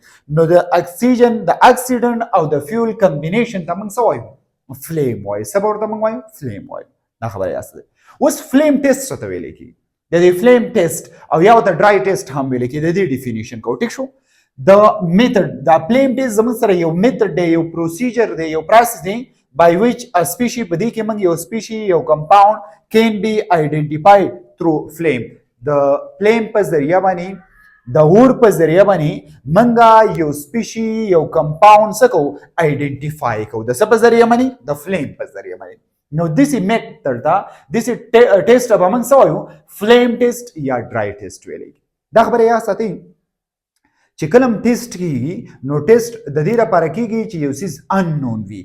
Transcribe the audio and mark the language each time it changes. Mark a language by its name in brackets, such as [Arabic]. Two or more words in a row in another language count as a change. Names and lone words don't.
[Pashto] نو د اکسیجن د اکسیډنټ او د فیول کمبینیشن ته موږ څه وایو؟ فلیم وایو. څه به ورته موږ وایو؟ فلیم وایو. دا خبره یاسته ده. اوس [English] flame test [Pashto] څه ته ویل کېږي؟ د دې [English] flame test [Pashto] او یا ورته [English] dry test [Pashto] هم ویل کېږي. د دې ډیفینیشن کوو. ټیک شو؟ د میتھډ دا [English] flame test [Pashto] زموږ سره یو میتھډ دی، یو پروسیجر دی، یو پروسیس دی [English] by which a species [Pashto] په دې کې موږ یو species یو compound [English] can be identified through flame. [Pashto] د فلیم په ذریعہ باندې د اور په ذریعہ باندې موږ یو species یو compound څه کوو؟ آئیډینټیفای کوو. د څه په ذریعہ باندې؟ د فلیم په ذریعہ باندې. نو دسی میتھډ دا دسی ټیسټ به موږ څه وایو؟ [English] flame test [Pashto] یا [English] dry test [Pashto] ویل کېږي. دا خبره یاد ساتئ چې کله ټیسټ کیږي نو ټیسټ د دې لپاره کیږي چې یو [English] species unknown [Pashto] وي.